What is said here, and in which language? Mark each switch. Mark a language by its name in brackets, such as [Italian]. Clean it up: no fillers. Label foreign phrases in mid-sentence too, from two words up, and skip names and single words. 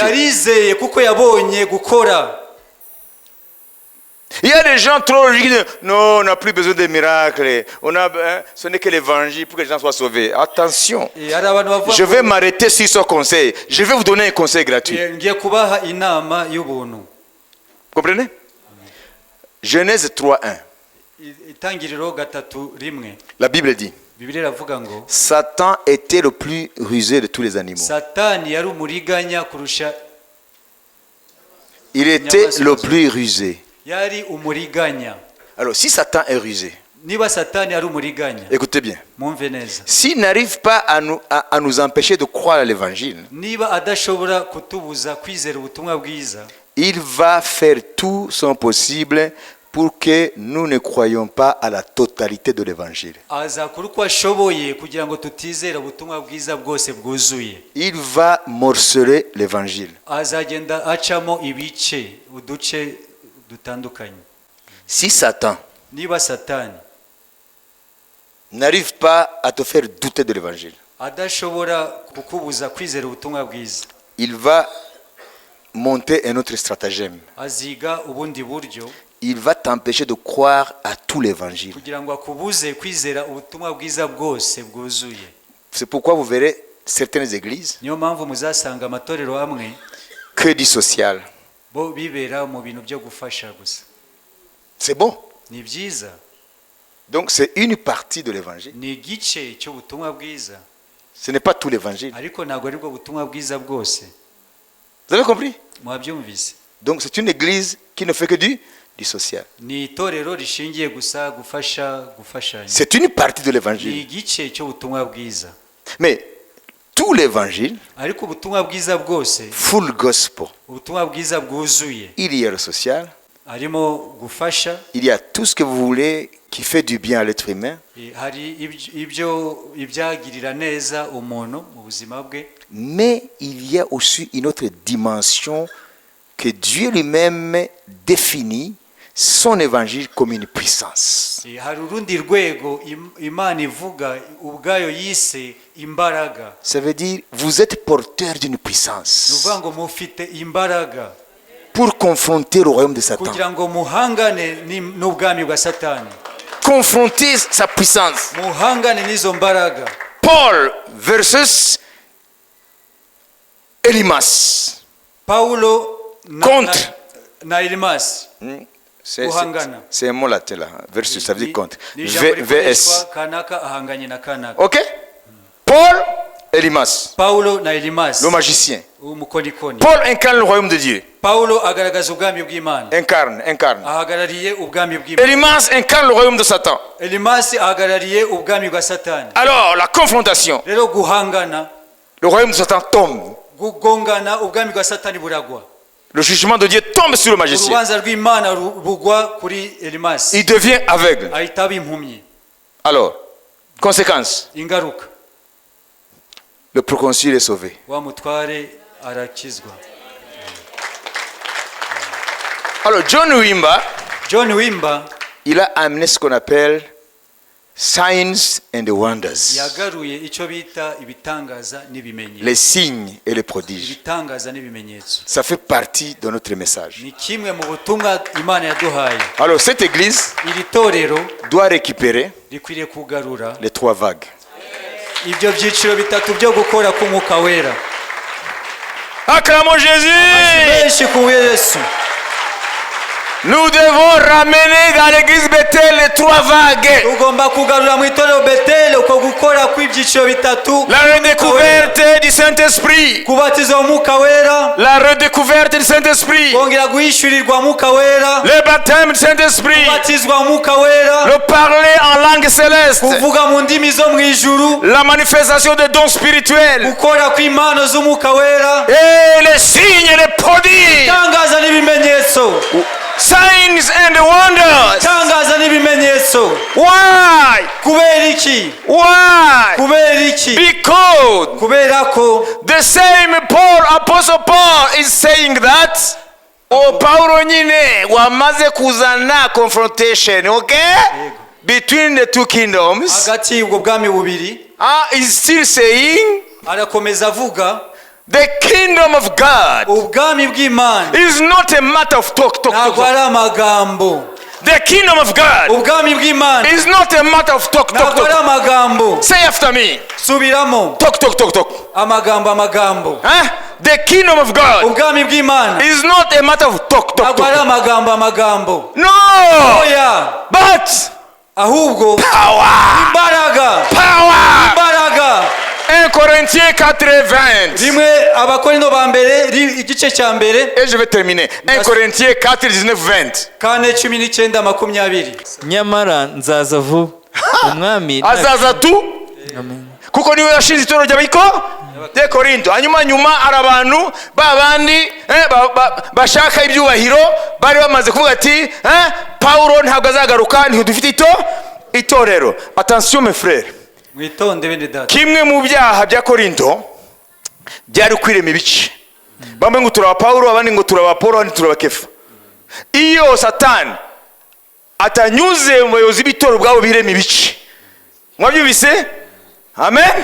[Kinyarwanda] Yarizeye kuko yabonye gukora. [French] Il y a des gens trop logiques qui disent non, on n'a plus besoin de miracles. Ce n'est que l'évangile pour que les gens soient sauvés. Attention, [Kinyarwanda] Hari abantu bavuga [French] je vais m'arrêter sur ce conseil. Je vais vous donner un conseil gratuit. [Kinyarwanda] ngiye kubaha inama y'ubuntu. [French] Vous comprenez? Genèse 3:1. [Kinyarwanda] Itangiriro 3:1. [French] La Bible dit [Kinyarwanda] Bibiliya iravuga ngo [French] Satan était le plus rusé de tous les animaux. [Kinyarwanda] Satani yari umuriganya kurusha. [French] Il était le plus rusé. [Kinyarwanda] Yari umuriganya. [French] Alors, si Satan est rusé, [Kinyarwanda] Niba Satani ari umuriganya, [French] écoutez bien. [Kinyarwanda] mwumve neza. [French] S'il n'arrive pas à nous empêcher de croire à l'évangile, [Kinyarwanda] Niba adashobora kutubuza kwizera ubutumwa bwiza, [French] il va faire tout son possible pour que nous ne croyions pas à la totalité de l'évangile. [Kinyarwanda] azakora uko ashoboye kugira ngo tutizera ubutumwa bwiza bwose bwuzuye. [French] Il va morceler l'évangile. [Kinyarwanda] Azagenda acamo ibice, uduce dutandukanye. [French] Si Satan [Kinyarwanda] Niba Satani [French] n'arrive pas à te faire douter de l'évangile, [Kinyarwanda] adashobora kukubuza kwizera ubutumwa bwiza, [French] il va monter un autre stratagème. [Kinyarwanda] aziga ubundi buryo [French] Il va t'empêcher de croire à tout l'évangile. [Kinyarwanda] kugira ngo akubuze kwizera ubutumwa bwiza bwose bwuzuye. [French] C'est pourquoi vous verrez certaines églises [Kinyarwanda] Niyo mpamvu muzasanga amatorero amwe [French] que du social. [Kinyarwanda] bo bibera mu bintu byo gufasha gusa. [French] C'est bon. [Kinyarwanda] Ni byiza, [French] Donc c'est une partie de l'évangile. [Kinyarwanda] ni igice cy'ubutumwa bwiza, [French] Ce n'est pas tout l'évangile. [Kinyarwanda] ariko ntabwo aribwo butumwa bwiza bwose. [French] Vous avez compris? [Kinyarwanda] Mwabyumvise? [French] Donc c'est une église qui ne fait que du social. [Kinyarwanda] Ni itorero rishingiye gusa gufashanya. [French] C'est une partie de [Kinyarwanda] Ni [French] l'évangile. [Kinyarwanda] igice cy'ubutumwa bwiza, [French] Mais tout l'évangile, [Kinyarwanda] ariko ubutumwa bwiza bwose, [English] full gospel, [Kinyarwanda] ubutumwa bwiza bwuzuye, [French] il y a le social, [Kinyarwanda] harimo gufasha, [French] il y a tout ce que vous voulez qui fait du bien à l'être humain, [Kinyarwanda] hari ibyagirira neza umuntu mu buzima bwe, [French] mais il y a aussi une autre dimension que Dieu lui-même définit son évangile comme une puissance. [Kinyarwanda] hari urundi rwego Imana ivuga ubwayo yise imbaraga. [French] Ça veut dire vous êtes porteur d'une [Kinyarwanda] Ni [French] puissance [Kinyarwanda] ukuvuga ngo mufite imbaraga [French] pour confronter le royaume de Satan, [Kinyarwanda] kugira ngo muhangane n'ubwami bwa Satani, [French] confronter sa puissance. [Kinyarwanda] muhangane n'izo mbaraga. [English] Paul versus Elimas. [Kinyarwanda] Paulo [French] Contre. [Kinyarwanda] na Elimasi. Guhangana. [French] C'est un mot latin là. Versus, ça veut dire contre. [Kinyarwanda] Ni ijambo [English] VS. [Kinyarwanda] rikoreshwa kanaka ahanganye na kanaka. [French] Ok? Paul, Elimas, [Kinyarwanda] Paulo na Elimasi, [French] le magicien. [Kinyarwanda] umukonikoni. [French] Paul incarne le royaume de Dieu. [Kinyarwanda] Paulo agaragaza ubwami bw'Imana, [French] Incarne. [Kinyarwanda] ahagarariye ubwami bw'Imana. [French] Elimas incarne le royaume de Satan. [Kinyarwanda] Elimasi ahagarariye ubwami bwa Satani. [French] Alors, la confrontation. [Kinyarwanda] Rero guhangana, [French] Le royaume de Satan tombe. [Kinyarwanda] gugongana ubwami bwa satani buragwa. [French] Le jugement de Dieu tombe sur le magicien. [Kinyarwanda] Urubanza rw'Imana rubugwa kuri Elimasi. [French] Il devient aveugle. [Kinyarwanda] Ahita aba impumyi. [French] Alors, conséquence, [Kinyarwanda] Ingaruka, [French] le proconsul est sauvé. [Kinyarwanda] wa mutware arakizwa. [French] Alors, John Wimba, [Kinyarwanda] John Wimba [French] il a amené ce qu'on appelle [English] signs and wonders. [Kinyarwanda] yagaruye icyo bita ibitangaza n'ibimenyetso. [French] Les signes et les prodiges. [Kinyarwanda] Ibitangaza n'ibimenyetso [French] Ça fait partie de notre message. [Kinyarwanda] ni kimwe mu butumwa Imana yaduhaye. [French] Alors, cette église [Kinyarwanda] Iri torero [French] doit récupérer [Kinyarwanda] rikwiriye kugarura [French] les 3 vagues. [Kinyarwanda] ibyo byiciro bitatu byo gukora k'umwuka wera. [French] Acclamons Jésus! [Kinyarwanda] Benshi ku Yesu. [French] Nous devons ramener dans l'église Bethel les 3 vagues. [Kinyarwanda] Ugomba kugarura mu itorero Beteli uko gukora kw'ibyiciro bitatu. [French] La redécouverte du Saint-Esprit. [Kinyarwanda] Kubatiza umwuka wera. [French] La redécouverte du Saint-Esprit. [Kinyarwanda] Kongera guhishurirwa umwuka wera. [French] Le baptême du Saint-Esprit. [Kinyarwanda] Kubatizwa umwuka wera. [French] Le parler en langue céleste. [Kinyarwanda] Kuvuga mu ndimi zo mu ijuru. [French] La manifestation des dons spirituels. [Kinyarwanda] Gukora kw'impano z'umwuka wera. [French] Et les signes et les prodiges. [Kinyarwanda] Tangaza n'ibimenyetso. [English] Signs and wonders. [Kinyarwanda] Tangaza n'ibimenyetso. [English] Why? [Kinyarwanda] Kubera iki? [English] Why? [Kinyarwanda] Kubera iki? [English] Because [Kinyarwanda] Kubera ko [English] the same Paul, Apostle Paul is saying that [Kinyarwanda] Paulo nyine wamaze kuzana [English] confrontation, okay? Between the 2 kingdoms. [Kinyarwanda] hagati y'ubwo bwami bubiri [English] Is still saying [Kinyarwanda] arakomeza avuga [English] the kingdom of God [Kinyarwanda] ubwami bw'Imana [English] is not a matter of talk. [Kinyarwanda] ntabwo ari amagambo. [English] The kingdom of God [Kinyarwanda] Ubwami bw'Imana [English] is not a matter of talk. [Kinyarwanda] ntabwo ari amagambo. [English] Say after me. [Kinyarwanda] Subiramo. [English] Talk. [Kinyarwanda] Amagambo. [English] Huh? The kingdom of God [Kinyarwanda] Ubwami bw'Imana [English] is not a matter of talk. [Kinyarwanda] ntabwo ari amagambo. [English] No, [Kinyarwanda] Oya, [English] but [Kinyarwanda] ahubwo [English] power. [Kinyarwanda] imbaraga. [French] 1 Corinthiens 4:20. [Kinyarwanda] Rimwe Abakorinto ba mbere igice cya mbere. [French] Et je vais terminer. 1 Corinthiens 4:19-20. 4:19-20. [Kinyarwanda] nyamara nzaza vuba umwami Azaza tu Amen. kuko niwe yashinze itorero ry'abiko de Korinto. Hanyuma hari abantu babandi bashaka ibyubahiro bari bamaze kuvuga ati Paulo ntabwo azagaruka ntidufite itorero. [French] Attention mes frères. [Kinyarwanda] Mwitonde bene data. Kimwe mu byaha bya Korinto byari kwirema ibice. Bamwe ngo turaba Paulo, abandi ngo turaba Apolo, abandi turaba Kefa. Iyo Satani atanyuze mu bayobozi b'itoro bwabo birema ibice. Mwabyumvise? Amen.